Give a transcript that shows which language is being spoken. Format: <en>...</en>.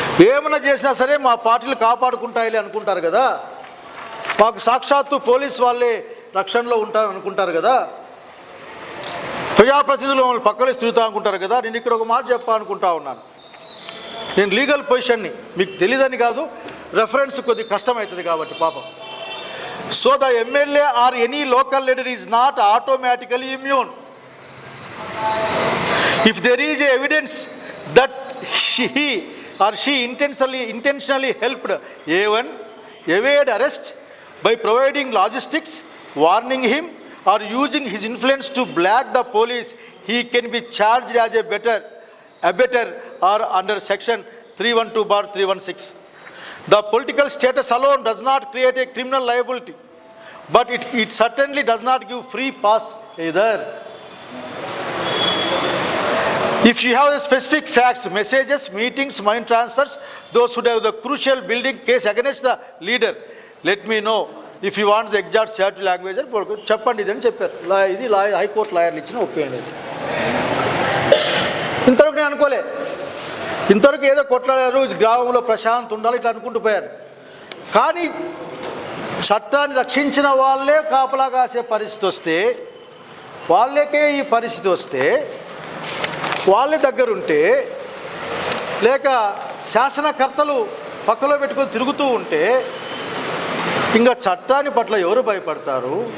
<te>ఏమైనా చేసినా సరే మా పార్టీలు కాపాడుకుంటాయిలే అనుకుంటారు కదా, మాకు సాక్షాత్తు పోలీస్ వాళ్ళే రక్షణలో ఉంటారు అనుకుంటారు కదా, ప్రజాప్రతినిధులు మమ్మల్ని పక్కలేసి తిరుగుతా అనుకుంటారు కదా. నేను ఇక్కడ ఒక మాట చెప్పాలనుకుంటా ఉన్నాను. నేను లీగల్ పొజిషన్ని మీకు తెలియదని కాదు, రెఫరెన్స్ కొద్ది కష్టమవుతుంది కాబట్టి పాపం.</te> <en>So the MLA or any local leader is not automatically immune if there is evidence that he or she intentionally helped A1 evade arrest by providing logistics, warning him or using his influence to black the police, he can be charged as a abettor or under section 312/316. The political status alone does not create a criminal liability, but it certainly does not give free pass either. If you have the specific facts, messages, meetings, money transfers, those who have the crucial building case against the leader, let me know. If you want the exact shared language,</en> <te>చెప్పండి ఇది అని చెప్పారు. ఇది high court లాయర్లు ఇచ్చిన opinion. ఇంతవరకు నేను అనుకోలే, ఇంతవరకు ఏదో కొట్లాడారు, గ్రామంలో ప్రశాంతం ఉండాలి ఇట్లా అనుకుంటూ పోయారు. కానీ చట్టాన్ని రక్షించిన వాళ్ళే కాపలా కాసే పరిస్థితి వస్తే, వాళ్ళకే ఈ పరిస్థితి వస్తే, వాళ్ళ దగ్గరుంటే, లేక శాసనకర్తలు పక్కలో పెట్టుకొని తిరుగుతూ ఉంటే ఇంకా చట్టాన్ని పట్ల ఎవరు భయపడతారు?</te>